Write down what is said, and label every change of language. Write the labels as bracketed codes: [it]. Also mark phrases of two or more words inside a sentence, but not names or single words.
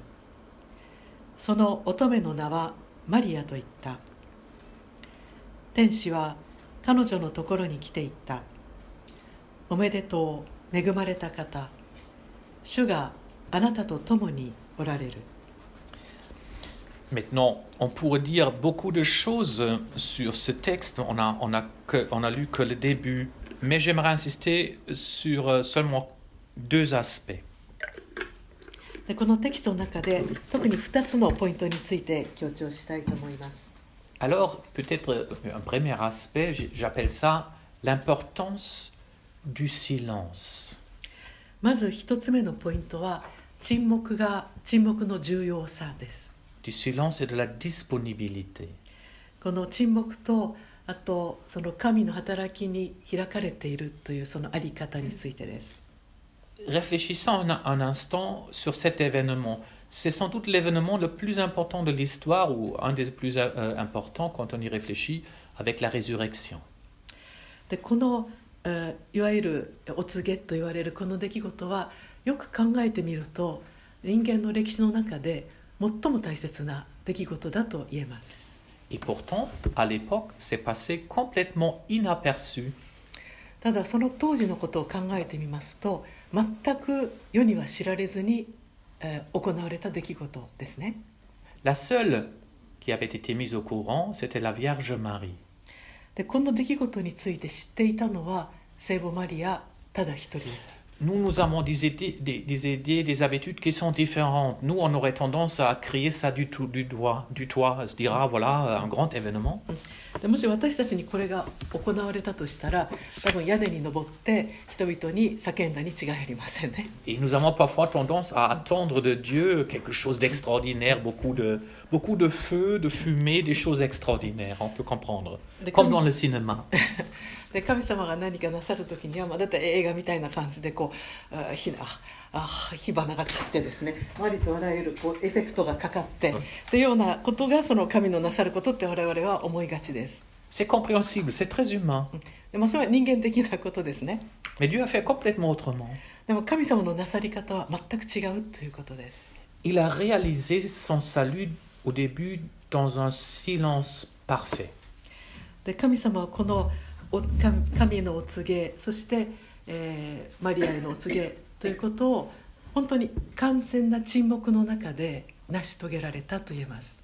[ja] その乙女の名はマリアと言った。天使は彼女のところに来て言った。おめでとう、恵まれた方、主があなたと共におられる。 [fr] Maintenant, on pourrait dire beaucoup de choses sur ce texte. On a lu que le début, mais j'aimerais insister sur seulement deux aspects. [ja] でこのテキストの中で特に2つのポイントについて強調したいと思います。 [fr] Alors, peut-être un premier aspect, j'appelle ça l'importance du silence. [ja] まず1つ目のポイントは沈黙の重要さです。 [fr] Du silence et de la disponibilité. [ja] この沈黙とあとその神の働きに開かれているというそのあり方についてです。 [fr] Réfléchissons un instant sur cet événement. C'est sans doute l'événement le plus important de l'histoire ou un des plus importants quand on y réfléchit avec la résurrection. [ja] でこのいわゆるお告げと言われるこの出来事はよく考えてみると人間の歴史の中で最も大切な出来事だと言えます。 [fr] Et pourtant, à l'époque, c'est passé complètement inaperçu. [ja] ただその当時のことを考えてみますと全く世には知られずに、行われた出来事ですね。 [fr] La seule qui avait été mise au courant, c'était la Vierge Marie. [ja] でこの出来事について知っていたのは聖母マリアただ一人です。 [fr] Nous avons des idées, des habitudes qui sont différentes. Nous, on aurait tendance à crier ça du toit, à se dire, ah voilà, un grand événement. [ja] でもし私たちにこれが行われたとしたら多分屋根に登って人々に叫んだに違いありませんね。 [fr] Et nous avons parfois tendance à attendre de Dieu quelque chose d'extraordinaire, beaucoup de feu, de fumée, des choses extraordinaires, on peut comprendre, comme dans le cinéma. [ja] で神様が何かなさるときには、だって映画みたいな感じでこう火花が散ってですね、ありとあらゆるこうエフェクトがかかってというようなことがその神のなさることって我々は思いがちです。 [fr] C'est compréhensible, c'est très humain. [ja] でもそれは人間的なことですね。 [fr] Mais Dieu a fait complètement autrement. [ja] でも神様のなさり方は全く違うということです。 [fr] Il a réalisé son salut au début dans un silence parfait. [ja] で神様はこの神のお告げ、そして、マリアへのお告げということを本当に完全な沈黙の中で成し遂げられたと言えます。